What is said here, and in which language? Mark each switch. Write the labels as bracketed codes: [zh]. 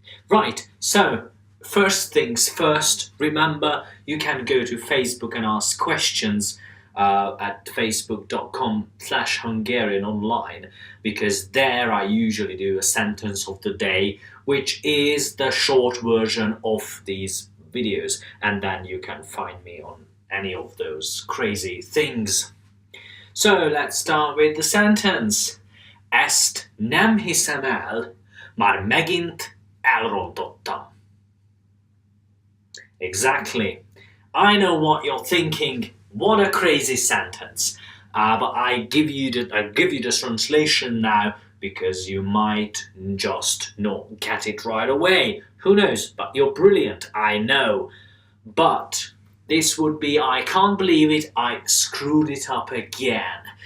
[en] Right, so first things first, remember you can go to Facebook and ask questions at facebook.com/Hungarian online, because there I usually do a sentence of the day, which is the short version of these videos, and then you can find me on any of those crazy things. So let's start with the sentence. [hu] Ezt nem hiszem el, már megint elrontottam. [en] Exactly. I know what you're thinking. What a crazy sentence. But I give you the translation now, because you might just not get it right away. Who knows? But you're brilliant, I know. But this would be, I can't believe it, I screwed it up again.